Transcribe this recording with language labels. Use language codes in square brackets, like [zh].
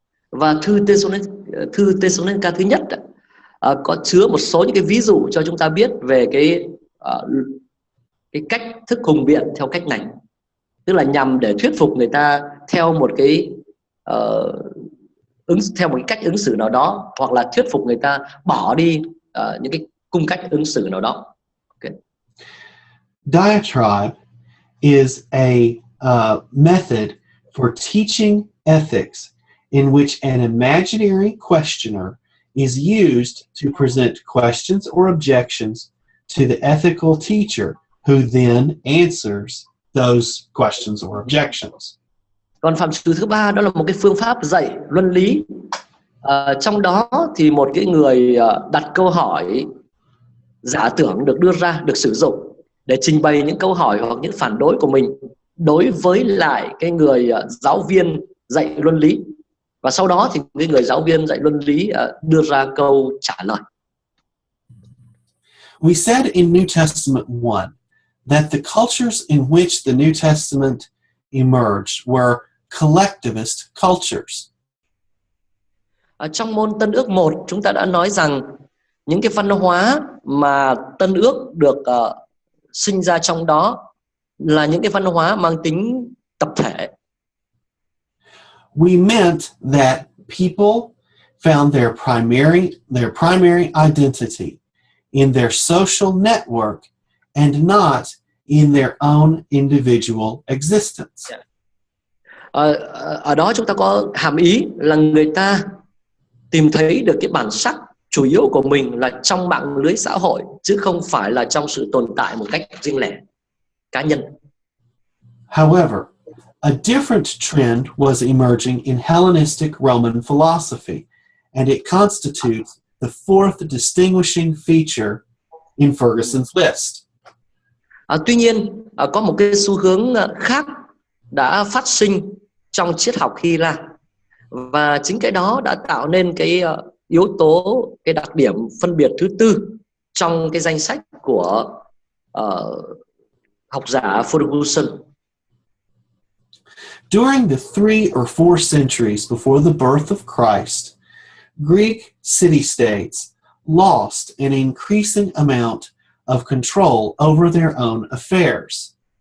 [vi] Và thư Thessalonica thứ nhất có chứa một số những cái ví dụ cho chúng ta biết về cái cách thức hùng biện theo cách này, tức là nhằm để thuyết phục người ta theo một cái theo một cái cách ứng xử nào đó, hoặc là thuyết phục người ta bỏ đi những cái cung cách ứng xử nào đó. [en] Okay. Diatribe is a method for teaching ethics in which an imaginary questioner is used to present questions or objections to the ethical teacher, who then answers those questions or objections. [vi] Còn phạm trù thứ ba đó là một cái phương pháp dạy luân lý. Trong đó thì một cái người đặt câu hỏi giả tưởng được đưa ra, được sử dụng để trình bày những câu hỏi hoặc những phản đối của mình đối với lại cái người giáo viên dạy luân lý, và sau đó thì cái người giáo viên dạy luân lý đưa ra câu trả lời. [en] We said in New Testament 1 that the cultures in which the New Testament emerged were collectivist cultures. [vi] Trong môn Tân ước 1, chúng ta đã nói rằng những cái văn hóa mà Tân ước được sinh ra trong đó là những cái văn hóa mang tính tập thể. [en] We meant that people found their primary identity in their social network and not in their own individual existence. [vi] Ở đó chúng ta có hàm ý là người ta tìm thấy được cái bản sắc chủ yếu của mình là trong mạng lưới xã hội, chứ không phải là trong sự tồn tại một cách riêng lẻ, cá nhân. [en] However, a different trend was emerging in Hellenistic Roman philosophy, and it constitutes the fourth distinguishing feature in Ferguson's list. [vi] Tuy nhiên, có một cái xu hướng khác đã phát sinh trong triết học Hy Lạp, và chính cái đó đã tạo nên cái yếu tố, cái đặc điểm phân biệt thứ tư trong cái danh sách của học giả Ferguson. [en] During the 3 or 4 centuries before the birth of Christ, Greek city-states lost an increasing amount of control over their own affairs.